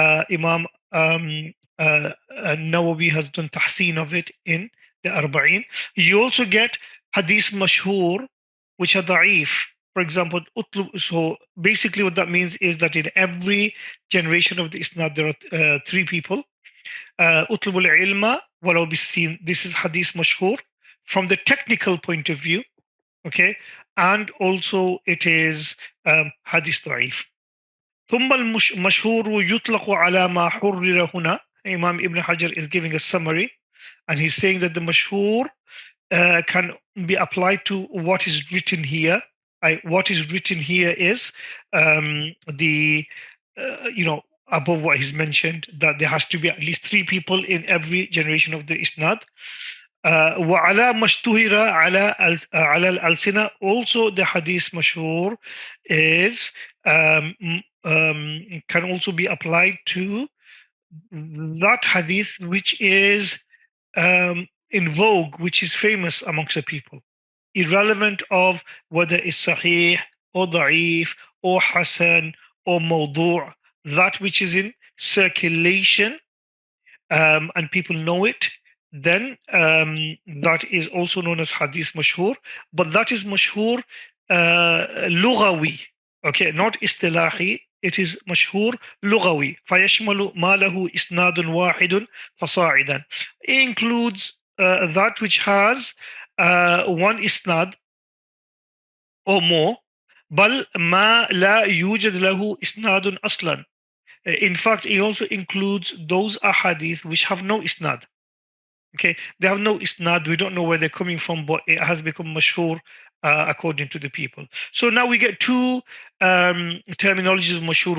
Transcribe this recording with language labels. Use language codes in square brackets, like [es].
[en] Imam Nawawi has done tahseen of it in the Arba'in. You also get hadith mashhur, which are da'if. For example, so basically what that means is that in every generation of the Isnad, there are three people. [ar] اطلبوا العلم ولو بالسين. [en] This is hadith mashhur from the technical point of view, okay, and also it is hadith ضعيف. [ar] ثم المشهور يطلق على ما حرر هنا. [en] Imam Ibn Hajar is giving a summary, and he's saying that the mashhur can be applied to what is written here. What is written here is the above what he's mentioned, that there has to be at least three people in every generation of the isnad. [ar] وعلى ما اشتهر على الألسنة. [en] Also the hadith mashhur is can also be applied to that hadith which is in vogue, which is famous amongst the people, irrelevant of whether it's sahih or da'if or hasan or mawdu', that which is in circulation and people know it, then that is also known as hadith mashhur. But that is mashhur lughawi, okay, not istilahi. It is mashhur lughawi. [ar] فيشمل ما له إسناد واحد فصاعدا. [en] It includes that which has one isnad or more. [ar] بل ما لا يوجد له إسناد أصلا. [en] In fact, it also includes those ahadith which have no isnad. Okay, they have no isnad. We don't know where they're coming from, but it has become mashhur according to the people. So now we get two terminologies of mashhur.